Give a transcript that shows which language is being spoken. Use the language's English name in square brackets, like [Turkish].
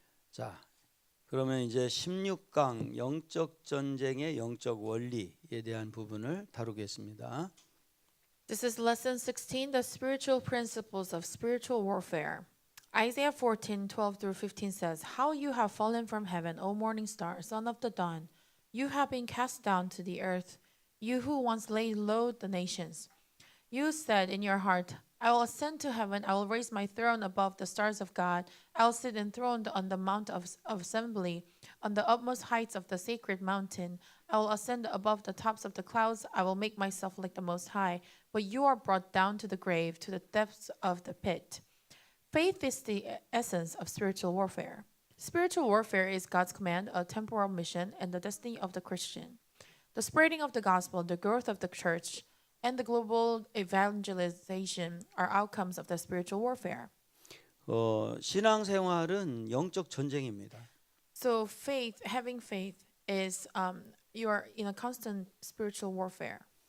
[Korean] 자, 그러면 이제 16강 영적 전쟁의 영적 원리에 대한 부분을 다루겠습니다. [English] This is lesson 16, the spiritual principles of spiritual warfare. Isaiah 14:12 through 15 says, "How you have fallen from heaven, O morning star, son of the dawn. You have been cast down to the earth, you who once laid low the nations. You said in your heart, I will ascend to heaven, I will raise my throne above the stars of God. I will sit enthroned on the mount of assembly, on the utmost heights of the sacred mountain. I will ascend above the tops of the clouds. I will make myself like the Most High. But you are brought down to the grave, to the depths of the pit." Faith is the essence of spiritual warfare. Spiritual warfare is God's command, a temporal mission, and the destiny of the Christian. The spreading of the gospel, the growth of the church, and the global evangelization are outcomes of the spiritual warfare. [Korean] 신앙생활은 영적 전쟁입니다. [English] So having faith is you are in a constant spiritual warfare.